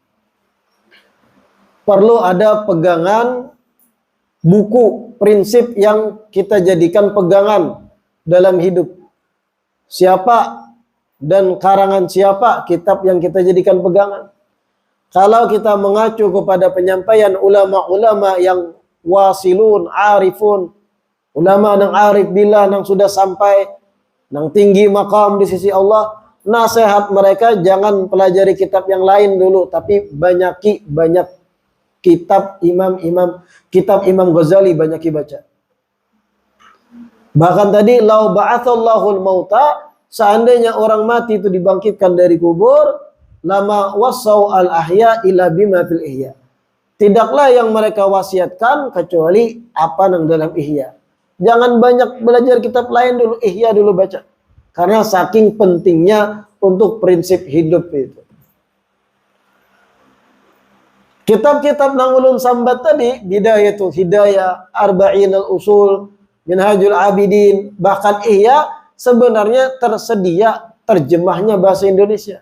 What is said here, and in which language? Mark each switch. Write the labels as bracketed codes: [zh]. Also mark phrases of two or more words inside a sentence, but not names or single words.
[id] Perlu ada pegangan buku, prinsip yang kita jadikan pegangan dalam hidup. Siapa dan karangan siapa kitab yang kita jadikan pegangan. Kalau kita mengacu kepada penyampaian ulama-ulama yang wasilun, arifun, ulama nang [ar] عارف بالله [id] nang sudah sampai nang tinggi makam di sisi Allah, nasihat mereka jangan pelajari kitab yang lain dulu, tapi banyak kitab Imam Ghazali banyak baca. Bahkan tadi [ar] لو بعث الله الموتى, seandainya orang mati itu dibangkitkan dari kubur, لما وصوا الأحياء إلا بما في الإحياء. [id] Tidaklah yang mereka wasiatkan kecuali apa yang dalam ihya. Jangan banyak belajar kitab lain dulu, ihya dulu baca. Karena saking pentingnya untuk prinsip hidup itu. [bjn] Kitab-kitab nang ulun sambat tadi, Bidayatul Hidayah, Arba'inul Usul, Minhajul Abidin, bahkan ihya sebenarnya tersedia terjemahnya bahasa Indonesia.